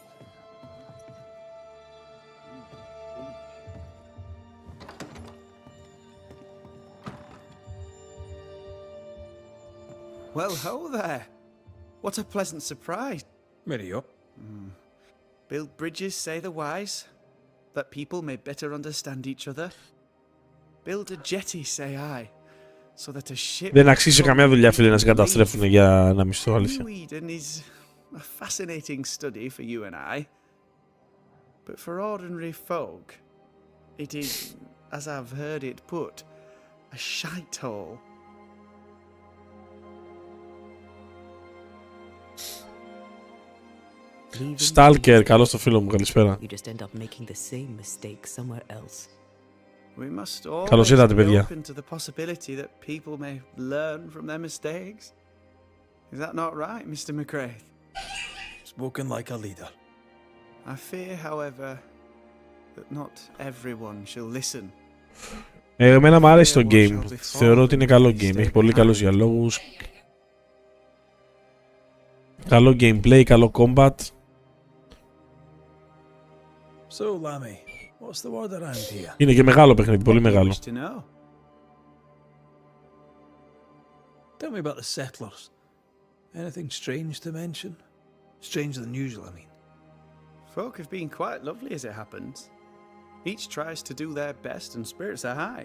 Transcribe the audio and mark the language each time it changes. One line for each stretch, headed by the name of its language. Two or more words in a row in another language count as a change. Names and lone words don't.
English: Well, ho there. What a pleasant surprise. Ready up. Build bridges, say the wise, that people may better understand each other. Build a jetty, say I, so that a ship...
Greek: Δεν αξίζει καμιά δουλειά, φίλε, να σε καταστρέφουν για ένα μισθό, αλήθεια.
English: New Eden is a fascinating study for you and I. But for ordinary folk, it is, as I've heard it put, a shite hole. Stalker,
Greek: καλώς το φίλο μου, καλησπέρα.
English: You just end up making the same mistake somewhere else. We must always
Greek: Καλώς ήρθατε,
English: be
Greek: παιδιά.
English: open to the possibility that people may learn from their mistakes. Is that not right, Mr. McCraith? Spoken like a leader. I fear, however, that not everyone shall listen.
Greek: Εμένα μου αρέσει το game. Θεωρώ ότι είναι καλό game. Έχει πολύ καλούς διαλόγους. Καλό gameplay, καλό combat.
English: So, Lammy, what's the word around here?
Greek: Είναι και μεγάλο παιχνίδι, πολύ μεγάλο.
English: To know. Tell me about the settlers. Anything strange to mention? Stranger than usual, I mean. Folk have been quite lovely as it happens. Each tries to do their best and spirits are high.